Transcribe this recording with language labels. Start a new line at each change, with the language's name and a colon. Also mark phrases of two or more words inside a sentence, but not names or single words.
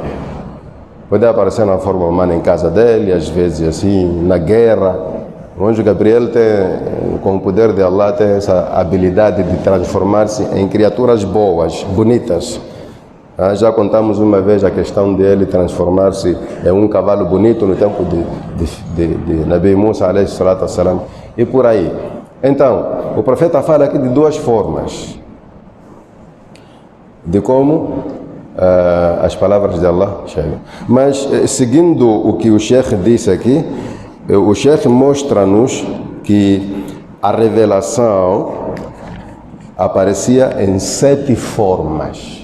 Portuguese: Pode aparecer na forma humana em casa dele, às vezes assim, na guerra. O anjo Gabriel tem, com o poder de Allah, tem essa habilidade de transformar-se em criaturas boas, bonitas. Já contamos uma vez a questão dele transformar-se em um cavalo bonito no tempo de Nabi Musa,
Arabic: عليه الصلاة والسلام,
Portuguese: e por aí. Então, o profeta fala aqui de duas formas de como as palavras de Allah chegam. Mas, seguindo o que o Sheikh disse aqui, o Sheikh mostra-nos que a revelação aparecia em 7 formas.